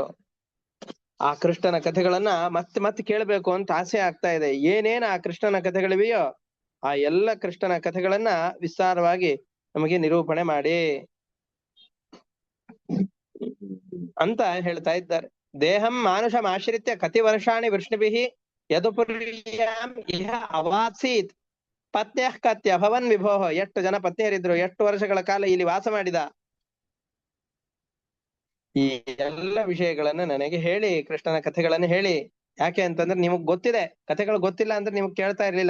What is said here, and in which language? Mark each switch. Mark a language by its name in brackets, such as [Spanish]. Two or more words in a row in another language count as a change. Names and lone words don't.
[Kannada] ಆ ಕೃಷ್ಣನ ಕಥೆಗಳನ್ನ ಮತ್ತೆ ಮತ್ತೆ ಕೇಳಬೇಕು ಅಂತ ಆಸೆ ಆಗ್ತಾ ಇದೆ. ಏನೇನ್ ಆ ಕೃಷ್ಣನ ಕಥೆಗಳಿವೆಯೋ ಆ ಎಲ್ಲ ಕೃಷ್ಣನ ಕಥೆಗಳನ್ನ ವಿಸ್ತಾರವಾಗಿ ನಮಗೆ ನಿರೂಪಣೆ ಮಾಡಿ ಅಂತ ಹೇಳ್ತಾ ಇದ್ದಾರೆ. [Sanskrit] ದೇಹಂ ಮಾನುಷಂ ಆಶ್ರಿತ್ಯ ಕತಿ ವರ್ಷಾಣಿ ವೃಷ್ಣಿಭಿಃ ಯದುಪುರ್ಯಾಂ ಇಹ ಅವಾತ್ಸೀತ್ ಪತ್ನ್ಯಃ ಕತ್ಯ ಭವನ್ ವಿಭೋಹ. [Kannada] ಎಷ್ಟು ಜನ ಪತ್ನಿಯರಿದ್ರು, ಎಷ್ಟು ವರ್ಷಗಳ ಕಾಲ ಇಲ್ಲಿ ವಾಸ ಮಾಡಿದ. ಈ ಎಲ್ಲ ವಿಷಯಗಳನ್ನ ನನಗೆ ಹೇಳಿ, ಕೃಷ್ಣನ ಕಥೆಗಳನ್ನು ಹೇಳಿ. ಯಾಕೆ ಅಂತಂದ್ರೆ ನಿಮಗ್ ಗೊತ್ತಿದೆ, ಕಥೆಗಳು ಗೊತ್ತಿಲ್ಲ ಅಂದ್ರೆ ನಿಮಗ್ ಕೇಳ್ತಾ ಇರ್ಲಿಲ್ಲ.